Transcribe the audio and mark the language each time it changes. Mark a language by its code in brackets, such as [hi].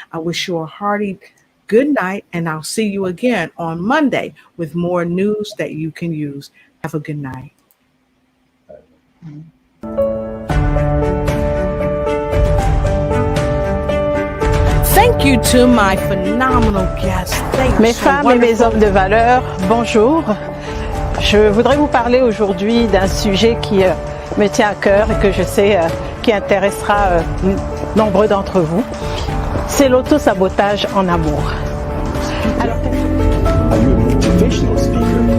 [en] I wish you a hearty good night, and I'll see you again on Monday with more news that you can use. Have a good night. Thank you to my phenomenal guests. [fr] Mes femmes et mes hommes de valeur, bonjour. Je voudrais vous parler aujourd'hui d'un sujet qui me tient à cœur et que je sais qui intéressera nombreux d'entre vous. C'est l'autosabotage en amour. [en] Are you a motivational speaker?